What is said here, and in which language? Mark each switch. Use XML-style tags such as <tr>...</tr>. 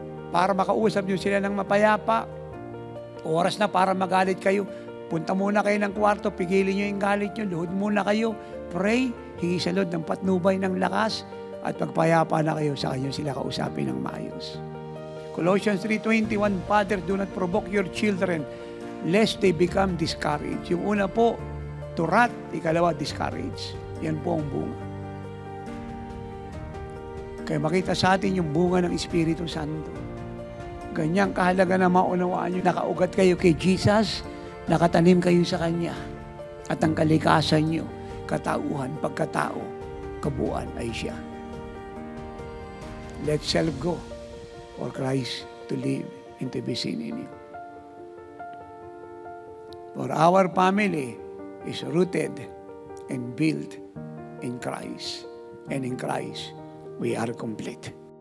<tl>Para makausap nyo sila ng mapayapa, oras na para magalit kayo, punta muna kayo ng kwarto, pigilin nyo yung galit nyo, luhod muna kayo, pray, hingi sa Lord ng patnubay ng lakas, at pagpayapa na kayo, sa kanyo sila kausapin ng maayos.</tl> <en>Colossians 3:21, Father, do not provoke your children, lest they become discouraged.</en> <tl>Yung una po,</tl> <en>to wrath,</en> <tl>ikalawa, discouraged. Yan po ang bunga. Kaya makita sa atin yung bunga ng Espiritu Santo. Ganyang kahalaga na maunawaan nyo. Nakaugat kayo kay Jesus, nakatanim kayo sa Kanya. At ang kalikasan nyo, katauhan, pagkatao, kabuuan ay siya.</tl> <en>Let self go for Christ to live and to be seen in you. For our family is rooted and built in Christ. And in Christ, we are complete.</en>